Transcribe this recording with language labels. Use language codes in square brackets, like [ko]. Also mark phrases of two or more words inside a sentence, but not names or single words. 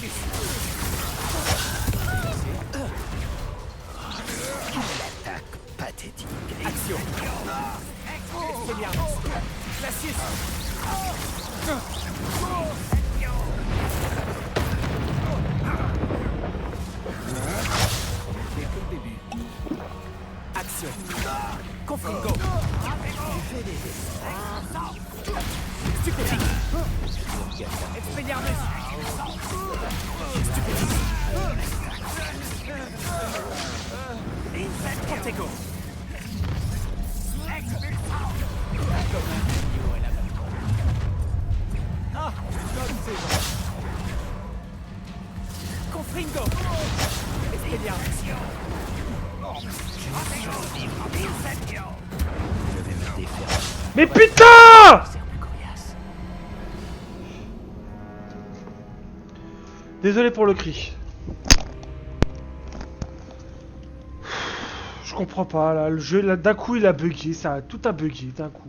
[fr] L'attaque pathétique. Action. Expelliarmus. Glacius. C'est que le début. Action. Confringo. Stupéfique. Expelliarmus. Protego. Confringo. Expelliarmus. Mais putain! Désolé pour le cri. Je comprends pas là, le jeu là d'un coup il a bugué, ça tout a bugué d'un coup.